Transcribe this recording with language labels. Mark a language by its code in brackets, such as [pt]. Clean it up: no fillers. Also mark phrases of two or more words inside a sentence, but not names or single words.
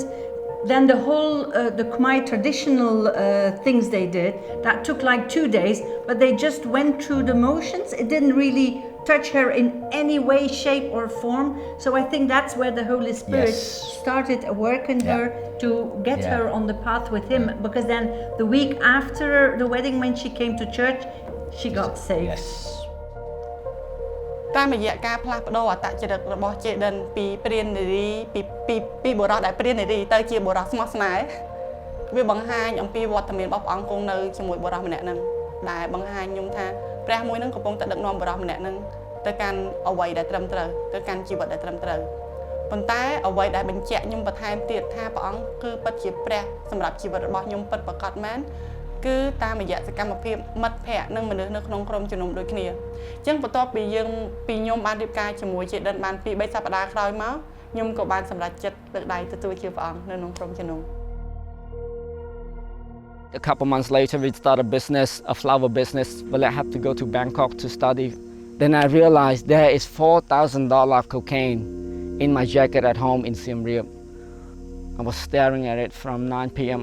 [en] Then the whole, the Khmer traditional things they did, that took like 2 days, but they just went through the motions. It didn't really touch her in any way, shape or form. So I think that's where the Holy Spirit started working her to get her on the path with Him. Because then the week after the wedding, when she came to church, she got saved. Yes. [km] តាមរយៈការផ្លាស់ប្ដូរអត្តចរិតរបស់ចេដិនពីព្រាននារីពីបុរសដែលព្រាននារីទៅជាបុរសស្មោះស្នេហ៍វាបង្ហាញអំពីវត្តមាន របស់ព្រះអង្គគង់នៅជាមួយបុរសម្នាក់ហ្នឹងដែលបង្ហាញខ្ញុំថាព្រះមួយហ្នឹងកំពុងតែដឹកនាំបុរសម្នាក់ហ្នឹងទៅកាន់អ្វីដែលត្រឹមត្រូវទៅកាន់ជីវិតដែលត្រឹមត្រូវប៉ុន្តែអ្វីដែលបញ្ជាក់ខ្ញុំបន្ថែមទៀតថាព្រះអង្គគឺពិតជាព្រះសម្រាប់ជីវិតរបស់ខ្ញុំពិតប្រាកដមែនគឺតាមរយៈសកម្មភាពមិត្តភ័ក្តិនិងមនុស្សនៅក្នុងក្រុមជំនុំដូចគ្នាអញ្ចឹងបន្ទាប់ពីខ្ញុំបានរៀបការជាមួយចេដិនបាន 2-3 សប្តាហ៍ក្រោយមកខ្ញុំក៏បានសម្រេចចិត្តលើកដៃទទួលជាព្រះអង្គនៅក្នុងក្រុមជំនុំ [en] A couple months later, we started a business, a flower business. Well, I had to go to Bangkok to study. Then I realized there is $4,000 cocaine in my jacket at home in Siem Reap. I was staring at it from 9 p.m.